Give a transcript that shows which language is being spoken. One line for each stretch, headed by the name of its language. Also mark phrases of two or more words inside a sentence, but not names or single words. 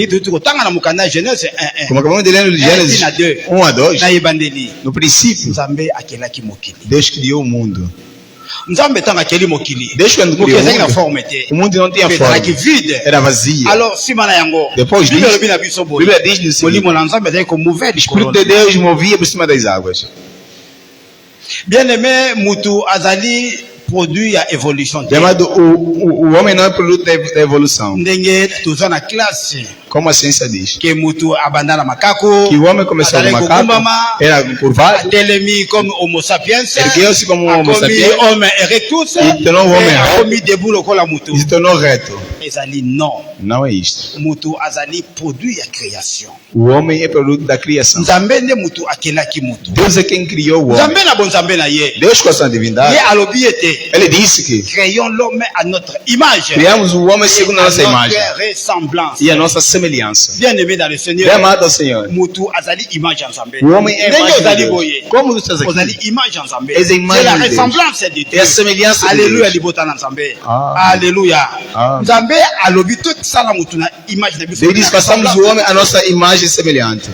Portuguese: Como acabamos de ler no Gênesis 1 a 2, no princípio, Deus criou o mundo. Deus quando criou o mundo não tinha forma, era vazio. Depois disso, a Bíblia diz no seguinte: o Espírito de Deus movia por cima das águas.
Lingala: Bien-aimé, mutu azali produit a évolution.
Portuguese: O homem não é produto da evolução. Na classe. Como a ciência diz.
Lingala: Que mutu abandana macaco.
Portuguese: Que o homem começou no macaco. Era curvado.
Lingala: Telemi como
Latin: homo sapiens.
Portuguese: Ergueu-se como
Latin: homo sapiens.
Portuguese: Homem erectus. E tornou o homem reto. E se tornou reto. Não. Não é isto.
Lingala: Mutu azali produit a criação.
Portuguese: O homem é produto da criação. Deus é quem criou o homem. Deus com a sua divindade. Ele disse que criamos o homem segundo a nossa imagem e a nossa semelhança.
French: Bien-aimé dans le Seigneur.
Portuguese: Bem amado ao Senhor. O homem é a imagem de Deus. Como nós estamos aqui? É a imagem de Deus. É a semelhança de Deus. Aleluia. Deus diz que passamos o homem a nossa imagem semelhante.